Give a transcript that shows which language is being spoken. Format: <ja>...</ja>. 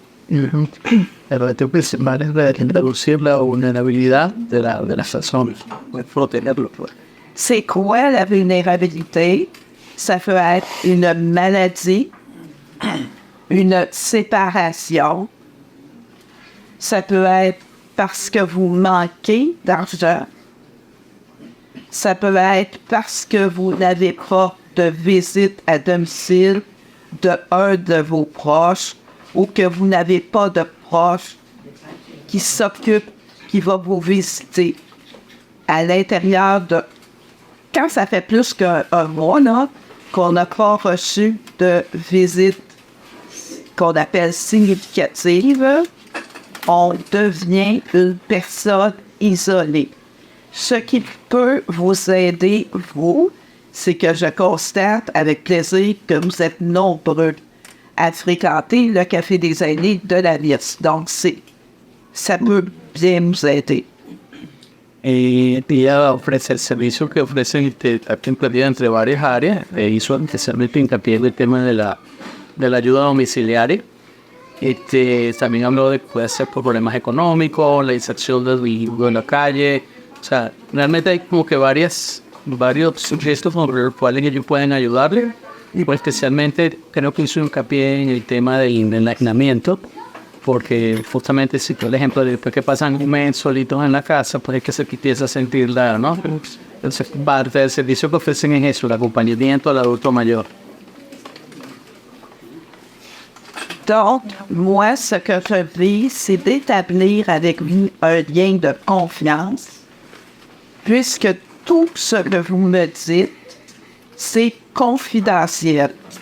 <es>El reto principal es reducir la vulnerabilidad de las personas, protegerlos.</es> <fr>C'est quoi la vulnérabilité? Ça peut être une maladie, une séparation. Ça peut être parce que vous manquez d'argent. Ça peut être parce que vous n'avez pas de visite à domicile d'un de vos proches ou que vous n'avez pas de proche qui s'occupe, qui va vous visiter à l'intérieur de... Quand ça fait plus qu'un mois, là, qu'on n'a pas reçu de visite qu'on appelle significative, on devient une personne isolée. Ce qui peut vous aider, vous, c'est que je constate avec plaisir que vous êtes nombreux à fréquenter le Café des aînés de la Lys. Donc, ça peut bien nous aider.</fr> <es>Ella ofrece el servicio que ofrecen aquí entre varias áreas. Hizo especialmente hincapié en el tema de la ayuda domiciliaria. También habló de que puede ser por problemas económicos, la inserción del individuo en la calle. O sea, realmente hay como que varios gestos con los cuales ellos pueden ayudarle. Y pues especialmente creo que hizo hincapié en el tema del aislamiento, porque justamente si por ejemplo después que pasan un mes solitos en la casa, pues es que se empieza a sentir ¿no? Entonces parte del servicio que ofrecen es eso, el acompañamiento al adulto mayor.</es> <fr>Donc, moi, ce que je vis, c'est d'établir avec vous un lien de confiance, puisque tout ce que vous me dites, c'est confidentiel.</fr>